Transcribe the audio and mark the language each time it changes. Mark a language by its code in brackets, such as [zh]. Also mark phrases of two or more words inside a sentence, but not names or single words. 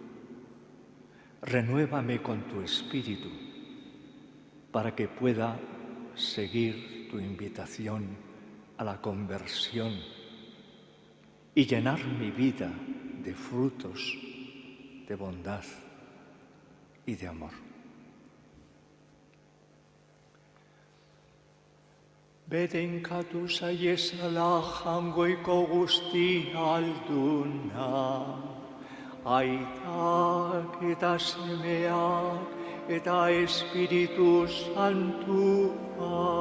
[es] Renuévame con tu espíritu para que pueda seguir tu invitación a la conversión y llenar mi vida de frutos de bondad y de amor. [eu] Bedenkatu zaiezala jangoiko guzti alduna, aitak eta semeak eta Espiritu Santua.